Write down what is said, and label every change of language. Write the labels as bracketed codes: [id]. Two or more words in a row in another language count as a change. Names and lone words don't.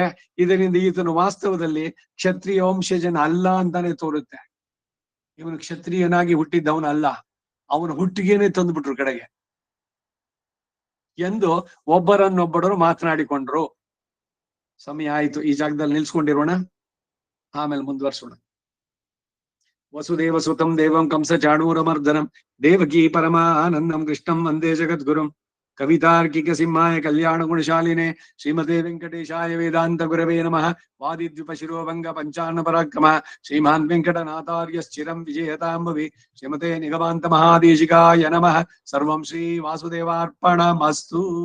[kn] ಇದರಿಂದ ಈತನು ವಾಸ್ತವದಲ್ಲಿ ಕ್ಷತ್ರಿಯ ವಂಶಜನ ಅಲ್ಲ ಅಂತಾನೆ ತೋರುತ್ತೆ. ಇವನು ಕ್ಷತ್ರಿಯನಾಗಿ ಹುಟ್ಟಿದ್ದವನ ಅಲ್ಲ, ಅವನ ಹುಟ್ಟಿಗೆನೆ ತಂದ್ಬಿಟ್ರು ಕಡೆಗೆ ಎಂದು ಒಬ್ಬರನ್ನೊಬ್ಬರು ಮಾತನಾಡಿಕೊಂಡ್ರು. ಸಮಯ ಆಯ್ತು, ಈ ಜಾಗದಲ್ಲಿ ನಿಲ್ಸ್ಕೊಂಡಿರೋಣ, ಆಮೇಲೆ ಮುಂದುವರ್ಸೋಣ. [sa] ವಸುದೇವ ಸುತಂ ದೇವಂ ಕಂಸ ಚಾಣೂರಮರ್ದನಂ ದೇವಕೀ ಪರಮಾನಂದಂ ಕೃಷ್ಣಂ ವಂದೇ ಜಗದ್ಗುರುಂ ಕವಿತಾರ್ಕಿಕ ಸಿಂಹಾಯ ಕಲ್ಯಾಣ ಗುಣಶಾಲಿನೆ ಶ್ರೀಮತೆ ವೆಂಕಟೇಶಾಯ ವೇದಾಂತ ಗುರವೇ ನಮಃ. ವಾದಿದ್ವಿಪ ಶಿರೋಭಂಗ ಪಂಚಾನ್ನ ಪರಾಕ್ರಮ ಶ್ರೀಮಾನ್ ವೆಂಕಟನಾಥಾರ್ಯ ಸ್ಥಿರಂ ವಿಜಯತಾಂಬವಿ ಶ್ರೀಮತೆ ನಿಗಮಾಂತ ಮಹಾದೇಶಿಕಾಯ ನಮಃ. ಸರ್ವಂ ಶ್ರೀ ವಾಸುದೇವಾರ್ಪಣಮಸ್ತು.